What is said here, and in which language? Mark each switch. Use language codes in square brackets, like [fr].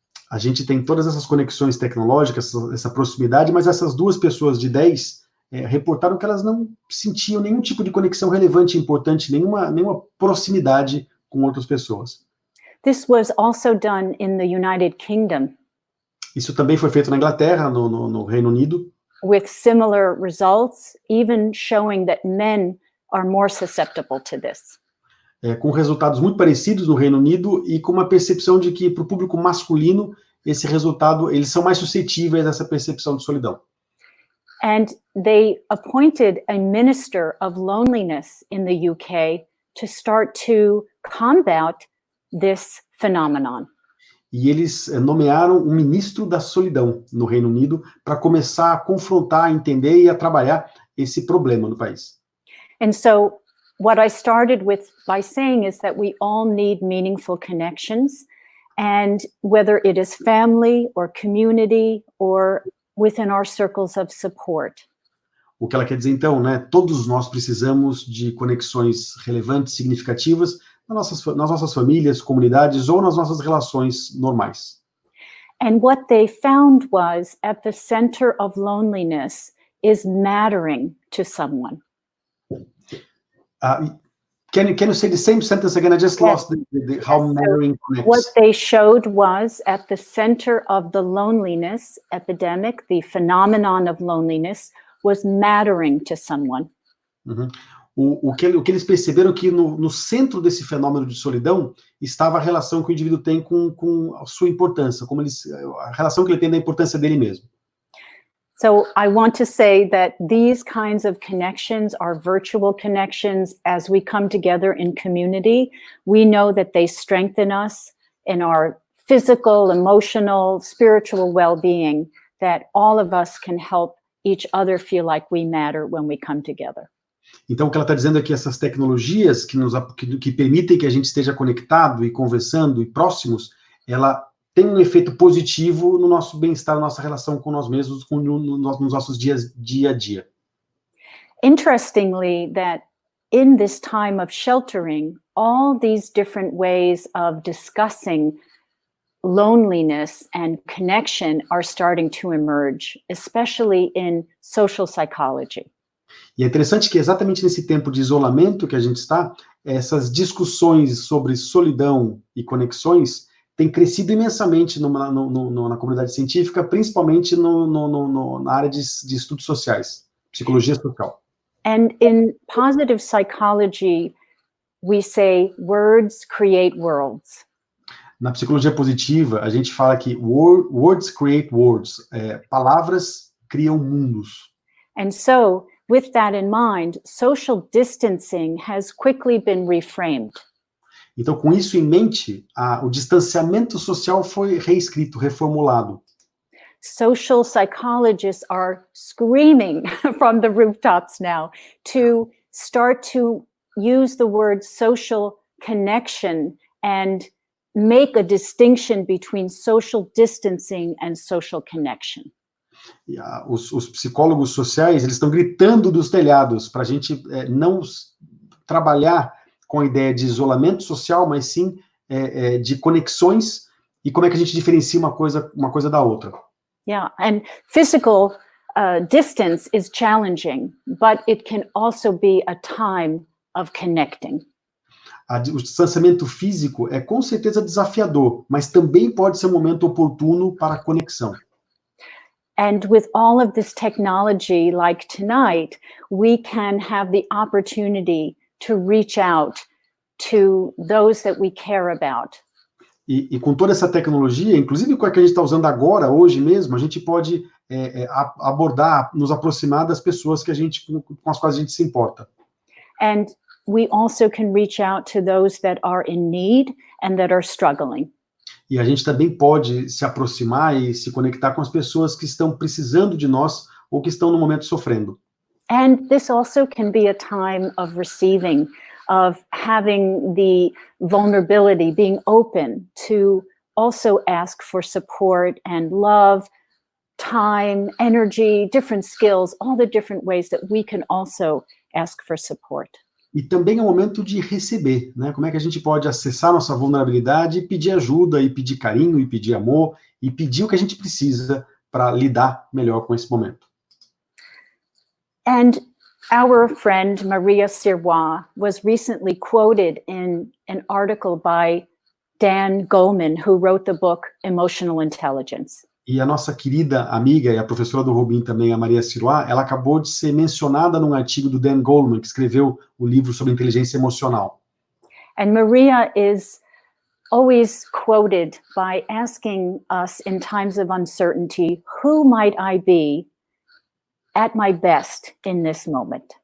[pt] A gente tem todas essas conexões tecnológicas, essa proximidade, mas essas 2 pessoas de 10 reportaram que elas não sentiam nenhum tipo de conexão relevante, importante, nenhuma proximidade com outras pessoas. [en] This was also done in the United Kingdom. [pt] Isso também foi feito na Inglaterra, no Reino Unido. [en] With similar results, even showing that men are more susceptible to this. [pt] Com resultados muito parecidos no Reino Unido e com uma percepção de que, para o público masculino, esse resultado, eles são mais suscetíveis a essa percepção de solidão. [en] And they appointed a minister of loneliness in the UK to start to combat this phenomenon. [pt] E eles nomearam um ministro da solidão no Reino Unido para começar a confrontar, a entender e a trabalhar esse problema no país. [en] And so what I started with by saying is that we all need meaningful connections, and whether it is family or community or within our circles of support. [pt] O que ela quer dizer então, né? Todos nós precisamos de conexões relevantes, significativas nas nossas famílias, comunidades ou nas nossas relações normais. [en] And what they found was at the center of loneliness is mattering to someone. Can you say the same sentence again? I just lost how mattering connects. What they showed was at the center of the loneliness epidemic, the phenomenon of loneliness, was mattering to someone. Uhum. [pt] O que eles perceberam que no centro desse fenômeno de solidão estava a relação que o indivíduo tem com a sua importância, a relação que ele tem da importância dele mesmo. [en] So I want to say that these kinds of connections are virtual connections. As we come together in community, we know that they strengthen us in our physical, emotional, spiritual well-being, that all of us can help each other feel like we matter when we come together. [pt] Então, o que ela está dizendo é que essas tecnologias que permitem que a gente esteja conectado e conversando e próximos, ela tem um efeito positivo no nosso bem-estar, na nossa relação com nós mesmos, nos nossos dia a dia. [en] Interestingly, that in this time of sheltering, all these different ways of discussing loneliness and connection are starting to emerge, especially in social psychology. [pt] E é interessante que exatamente nesse tempo de isolamento que a gente está, essas discussões sobre solidão e conexões têm crescido imensamente na comunidade científica, principalmente na área de estudos sociais, psicologia social. [en] And in positive psychology, we say words create worlds. [pt] Na psicologia positiva, a gente fala que [en] words create worlds, [pt] palavras criam mundos. [en] And so, with that in mind, social distancing has quickly been reframed. [pt] Então, com isso em mente, o distanciamento social foi reescrito, reformulado. [en] Social psychologists are screaming from the rooftops now to start to use the word social connection and make a distinction between social distancing and social connection. [pt] E, os psicólogos sociais, eles estão gritando dos telhados para a gente não trabalhar com a ideia de isolamento social, mas sim de conexões e como é que a gente diferencia uma coisa da outra. [en] Yeah, and physical distance is challenging, but it can also be a time of connecting. [pt] O distanciamento físico é com certeza desafiador, mas também pode ser um momento oportuno para a conexão. [en] And with all of this technology, like tonight, we can have the opportunity to reach out to those that we care about. [pt] E com toda essa tecnologia, inclusive com a que a gente está usando agora, hoje mesmo, a gente pode abordar, nos aproximar das pessoas que com as quais a gente se importa. [en] And we also can reach out to those that are in need and that are struggling. [pt] E a gente também pode se aproximar e se conectar com as pessoas que estão precisando de nós ou que estão no momento sofrendo. [en] And this also can be a time of receiving, of having the vulnerability, being open to also ask for support and love, time, energy, different skills, all the different ways that we can also ask for support. [pt] E também é um momento de receber, né? Como é que a gente pode acessar nossa vulnerabilidade e pedir ajuda, e pedir carinho, e pedir amor, e pedir o que a gente precisa para lidar melhor com esse momento. [en] And our friend Maria Sirois was recently quoted in an article by Dan Goleman, who wrote the book Emotional Intelligence. [pt] E a nossa querida amiga e a professora do Rubim também, a Maria Sirois, ela acabou de ser mencionada num artigo do Dan Goleman, que escreveu o livro sobre inteligência emocional. [en] And Maria is always quoted by asking us in times of uncertainty, who might I be at my best in this moment?